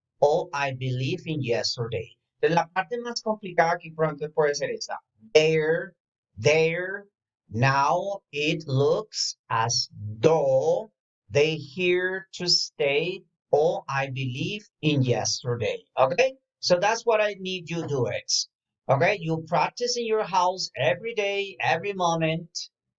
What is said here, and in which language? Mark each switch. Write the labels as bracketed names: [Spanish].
[English] Oh, I believe in yesterday. [Spanish] Entonces, la parte más complicada aquí pronto puede ser esta. [English] There, now it looks as though they here to stay. Oh, I believe in yesterday. Okay, so that's what I need you to do it. Okay, you practice in your house every day, every moment.